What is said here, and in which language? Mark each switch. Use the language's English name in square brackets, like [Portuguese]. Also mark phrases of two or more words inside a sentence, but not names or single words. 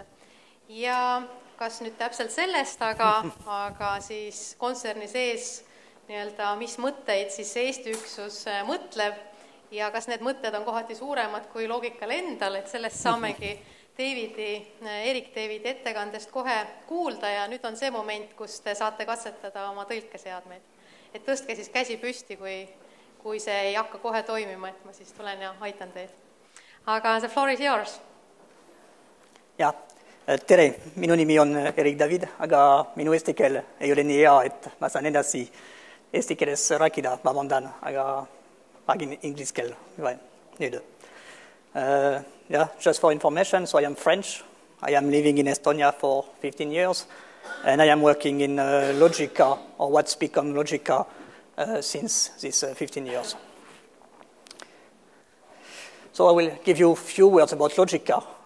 [Estonian] Ja kas nüüd täpselt sellest, aga siis kontserni sees nii-öelda, mis mõtteid siis Eesti üksus mõtleb ja kas need mõtted on kohati suuremad kui Logical endal, et sellest saamegi Erik Davidi ettekandest kohe kuulda ja nüüd on see moment, kus te saate katsetada oma tõlkeseadmeid. Et tõstke siis käsi püsti, kui see ei hakka kohe toimima, et ma siis tulen ja aitan teid. [English] Aga the floor is yours. [Estonian] Ja, tere, minu nimi on Erik David, aga minu eesti keel ei ole nii hea, et ma saan edasi eesti keeles rääkida, vabandan, aga räägin inglise keel nüüd. [English] Just for information, so I am French. I am living in Estonia for 15 years, and I am working in Logica, or what's become Logica, since these 15 years. So I will give you a few words about Logica.